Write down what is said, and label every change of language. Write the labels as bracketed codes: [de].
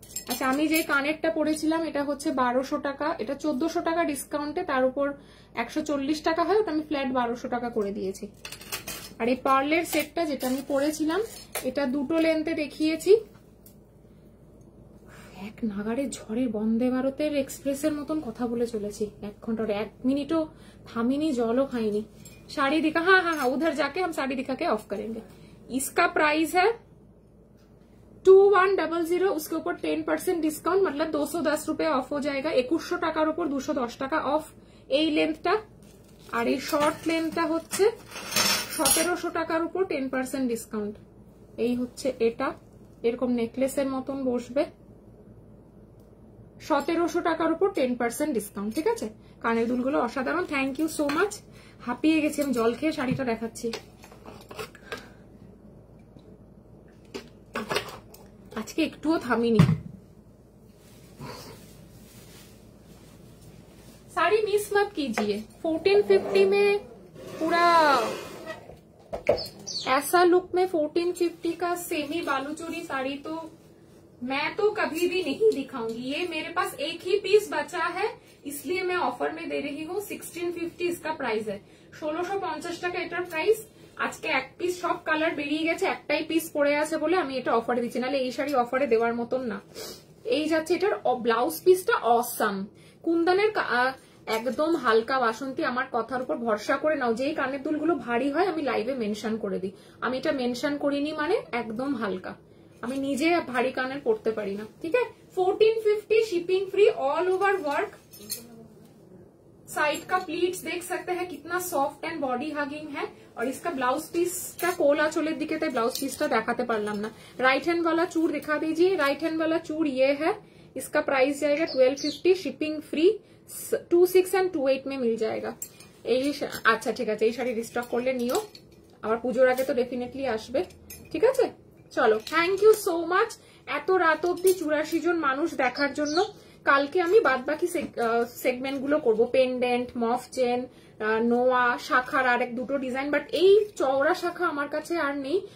[bn] আচ্ছা আমি যে কানেরটা পরেছিলাম এটা হচ্ছে 1200 টাকা, এটা 1400 টাকা ডিসকাউন্টে, তার উপর 140 টাকা হয়, ওটা আমি ফ্ল্যাট 1200 টাকা করে দিয়েছি। আর এই পার্লের সেটটা যেটা আমি পরেছিলাম, এটা দুটো লেন্থে দেখিয়েছি। এক নাগারে ঝড়ের বন্দে ভারতের এক্সপ্রেসের মতন কথা বলে চলেছি, 1 ঘন্টার 1 মিনিটও থামিনি, জলও খাইনি। [hi] साड़ी दिखा, हाँ हाँ हाँ उधर जाके हम साड़ी दिखा के ऑफ करेंगे। इसका प्राइस है 2100, उसके ऊपर 10% डिस्काउंट, मतलब 210 रुपए ऑफ हो जाएगा। [bn] 2100 টাকার উপর 210 টাকা অফ এই লেন্থটা। আর এই শর্ট লেন্থটা হচ্ছে 1700 টাকার উপর 10% ডিসকাউন্ট। এই হচ্ছে এটা, এরকম নেকলেসের মতন বসবে, 1700 টাকার উপর 10% ডিসকাউন্ট, ঠিক আছে? কানের দুলগুলো অসাধারণ, থ্যাংক ইউ সো মাচ। হাঁপিয়ে গেছি আমি, জল খেয়ে শাড়িটা দেখাচ্ছি। আজকে একটুও থামিনি। [hi] साड़ी मिस मत कीजिए। 1450 में पूरा ऐसा लुक में 1450 का सेमी बालूचोरी साड़ी तो मैं तो कभी भी नहीं दिखाऊंगी। ये मेरे पास एक ही पीस बचा है, इसलिए मैं ऑफर में दे रही हूँ। 1650 इसका प्राइस है, [bn] 1650 টাকা এটার প্রাইস। আজকে এক পিস সব কালার বেরিয়ে গেছে, একটাই পিস পড়ে আছে বলে আমি এটা অফারে দিচ্ছি, নাহলে এই শাড়ি অফারে দেওয়ার মতন না। এই যাচ্ছে এটার ব্লাউজ পিসটা অসাম, কুন্দনের একদম হালকা বাসন্তী। আমার কথার উপর ভরসা করে নাও, যেই কানের দুলগুলো ভারী হয় আমি লাইভে মেনশন করে দিই, আমি এটা মেনশন করিনি মানে একদম হালকা, আমি নিজে ভারী কানের পড়তে পারি না, ঠিক আছে? 1450 shipping free, all over work. [hi] Side का प्लीट्स देख सकते हैं कितना सॉफ्ट एंड बॉडी हगिंग है। और इसका ब्लाउज पीसটা [bn] কোলা চোলের দিকে তাই ব্লাউজ পিসটা দেখাতে পারলাম না। [hi] राइट हैंड वाला चूड़ दिखा दीजिए। राइट हैंड वाला चूड़ ये है, इसका प्राइस जाएगा 1250, शिपिंग फ्री, 26 एंड 28 में मिल जाएगा। [bn] আচ্ছা ঠিক আছে, এই শাড়ি রিস্টক করলে নিও, আবার পুজোর আগে তো ডেফিনেটলি আসবে। ঠিক আছে, চলো, থ্যাংক ইউ সো মাচ এত রাত অব্দি 84 জন মানুষ দেখার জন্য। কালকে আমি বাদ বাকি সেগমেন্ট গুলো করবো, পেন্ডেন্ট, মফ চেন, নোয়া, শাখার আর এক দুটো ডিজাইন, বাট এই চওড়া শাখা আমার কাছে আর নেই।